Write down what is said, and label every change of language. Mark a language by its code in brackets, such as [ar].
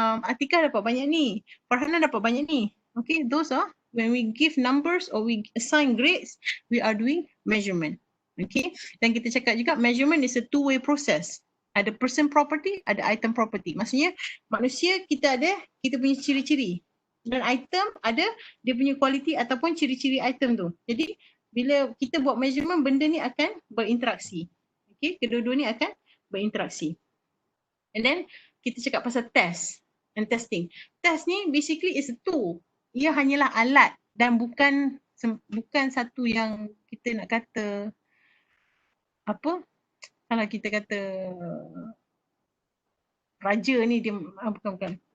[ms] Atika dapat banyak ni, Farhana dapat banyak ni. [en] Okay, those are when we give numbers or we assign grades, we are doing measurement. Okay, [ms] dan kita cakap juga [en] measurement is a two-way process. [ms] Ada person property, ada item property. Maksudnya manusia kita punya ciri-ciri, dan item ada dia punya quality ataupun ciri-ciri item tu. Jadi bila kita buat measurement, benda ni akan berinteraksi. Okay, kedua-dua ni akan berinteraksi. And then kita cakap pasal [en] test and testing. Test ni basically is a tool. [ms] Ia hanyalah alat dan bukan satu yang kita nak kata apa, kalau kita kata raja ni dia bukan.